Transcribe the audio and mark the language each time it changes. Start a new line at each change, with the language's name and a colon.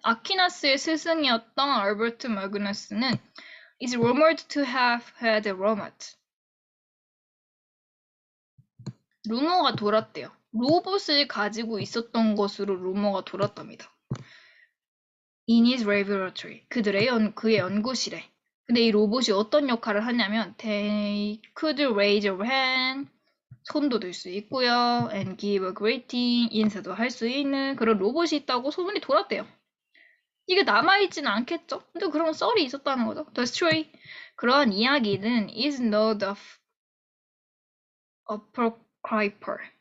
Korean: 아퀴나스의 스승이었던 알베르트 마그너스는
English: is rumored to have had a robot.
Korean: 루머가 돌았대요. 로봇을 가지고 있었던 것으로 루머가 돌았답니다.
English: In his laboratory.
Korean: 그의 연구실에. 근데 이 로봇이 어떤 역할을 하냐면
English: they could raise a hand.
Korean: 손도 들 수 있고요.
English: and give a greeting.
Korean: 인사도 할 수 있는 그런 로봇이 있다고 소문이 돌았대요. 이게 남아있지는 않겠죠? 근데 그런 썰이 있었다는 거죠.
English: The story. 그러한 이야기는 is not apocryphal.